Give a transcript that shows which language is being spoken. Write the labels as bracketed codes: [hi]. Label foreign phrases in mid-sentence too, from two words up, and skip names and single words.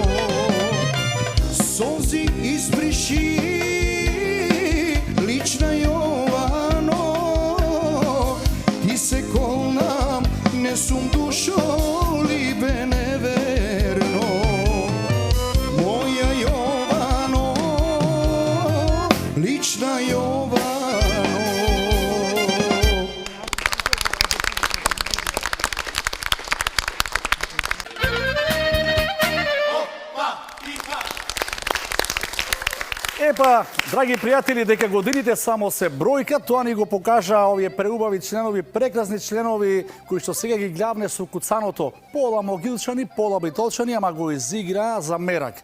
[mk] Solzi izbriši, lična Jovano, ti se kolnam, ne sum dušo, libe neverno. Moja Jovano, lična Jovano. Епа, драги пријатели, дека годините само се бројка, тоа ни го покажа овие преубави членови, прекрасни членови, кои што сега ги гледаме со куцаното, пола могилчани, пола битолчани, ама го изигра за мерак.